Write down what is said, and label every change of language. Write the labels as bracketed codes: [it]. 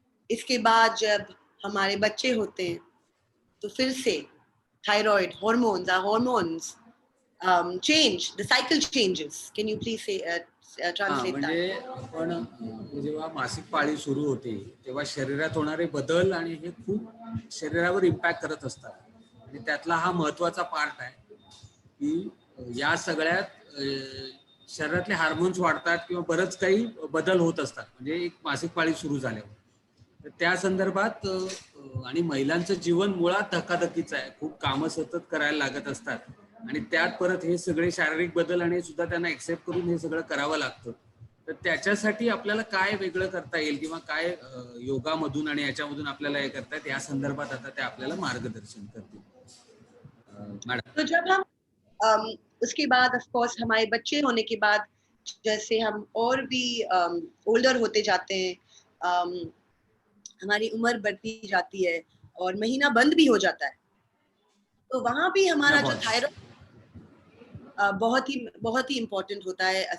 [hi] इसके बाद जब हमारे बच्चे होते हैं तो फिर से thyroid [en] hormones change, the cycle changes. Can you please say translate [mr] म्हणजे [en] that? [mr] आपण जेव्हा मासिक पाळी सुरू होते तेव्हा शरीरात होणारे बदल आणि हे खूप शरीरावर इम्पॅक्ट करत असतात. आणि त्यातला हा महत्वाचा पार्ट आहे की या सगळ्यात शरीरातले हार्मोन्स वाढतात किंवा बरंच काही बदल होत असतात. म्हणजे एक मासिक पाळी सुरू झाल्यावर तर त्या संदर्भात आणि महिलांचं जीवन मुळात धकाधकीचं आहे. खूप कामं सतत करायला लागत असतात आणि त्यात परत हे सगळे शारीरिक बदल आणि सुद्धा त्यांना एक्सेप्ट करून हे सगळं करावं लागतं. तर त्याच्यासाठी आपल्याला काय वेगळं करता येईल किंवा काय योगामधून आणि याच्यामधून आपल्याला हे करता येईल या संदर्भात आता ते आपल्याला मार्गदर्शन करतील. मॅडम. [hi] तो जब हम उसके बाद ऑफ कोर्स हमारे बच्चे होने के बाद जैसे हम और भी ओल्डर होते जाते हैं, हमारी उम्र बढ़ती जाती है और महीना बंद भी हो जाता है, तो वहां भी हमारा जो थायराइड बहुत ही इम्पोर्टेंट होता है.